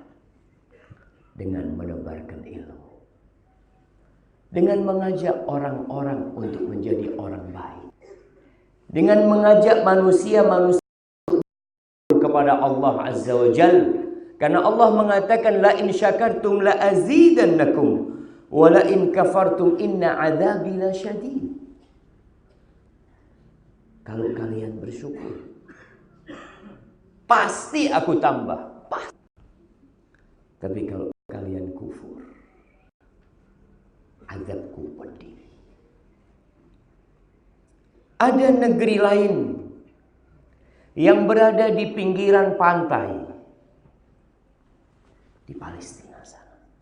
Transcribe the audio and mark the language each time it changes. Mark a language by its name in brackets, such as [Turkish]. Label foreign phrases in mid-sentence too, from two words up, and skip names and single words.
[Indonesian] Dengan menebarkan ilmu, dengan mengajak orang-orang untuk menjadi orang baik, dengan mengajak manusia kepada Allah [Arabic] عز وجل. [Indonesian] Karena Allah mengatakan [Arabic] لئن شكرتم لأزيدنكم ولئن كفرتم إن عذابي لشديد. [Indonesian] Kalau kalian bersyukur, pasti aku tambah. Pasti. Tapi kalau kalian kufur, azabku pedih. Ada negeri lain yang berada di pinggiran pantai di Palestina sana.